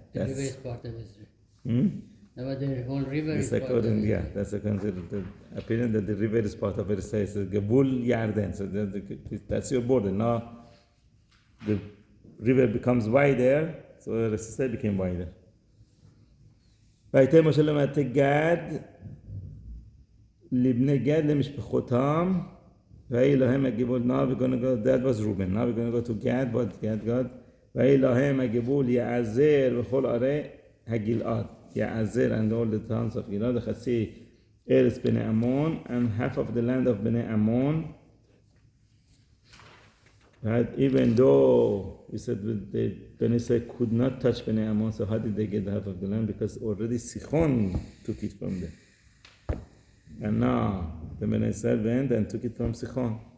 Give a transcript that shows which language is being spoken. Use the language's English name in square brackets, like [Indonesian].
[English] The river is part of Israel. The whole river is part of Israel. Yeah, that's the opinion that the river is part of Eretz. It's a Gebul Yarden. So that's your border. Now the river becomes wider, so Eretz became wider. [Hebrew] ויתן משה למטה גד לבני גד למשפחותם ויהי להם הגבול. [English] Now we're going to go, that was Reuben. Now we're going to go to Gad, but Gad God. [Hebrew] ויהי להם הגבול יעזר וכל ערי הגלעד. [English] Ya'azir and all the towns of Gilad, Chasi, Eretz Bnei Ammon, and half of the land of Bnei Ammon. Right? Even though we said the Bnei Israel could not touch Bnei Ammon, so how did they get half of the land? Because already Sichon took it from them. And now the Bnei Israel went and took it from Sichon.